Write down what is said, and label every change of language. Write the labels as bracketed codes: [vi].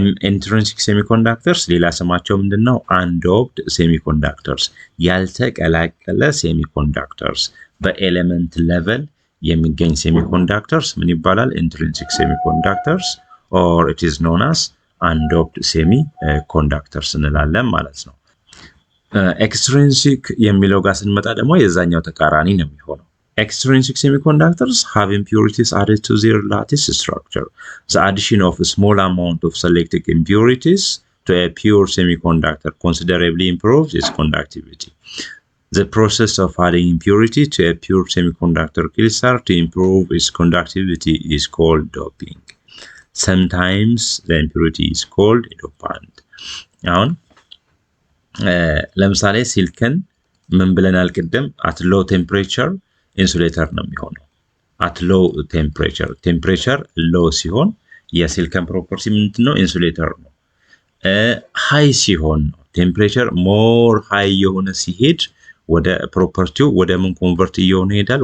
[am] Intrinsic semiconductors ሌላ ስማቸው ምንድነው? undoped semiconductors ያልተቀላቀለ semiconductors በኤሌመንት ሌቨል የሚገኝ semiconductors ምን ይባላል? [en] intrinsic semiconductors or it is known as undoped semiconductors [am] እንላለን ማለት ነው። extrinsic የሚለው ጋር ስንመጣ ደግሞ የዛኛው ተቃራኒ ነው የሚሆነው። [en] Extrinsic semiconductors have impurities added to their lattice structure. The addition of a small amount of selected impurities to a pure semiconductor considerably improves its conductivity. The process of adding impurity to a pure semiconductor crystal to improve its conductivity is called doping. Sometimes the impurity is called a dopant. [am] Now, ለምሳሌ ሲልከን ምን ብለናል ቅድም? [en] at low temperature [am] ኢንሱሌተር ነው የሚሆነው። at low temperature low ሲሆን የሲሊከን ፕሮፐርቲ ምንድነው? ኢንሱሌተር ነው። ሃይ ሲሆን ነው ቴምፕሬቸር ሞር ሃይ የሆነ ሲሄድ ወደ ፕሮፐርቲው ወደ ምን ኮንቨርት እየሆነ ይሄዳል?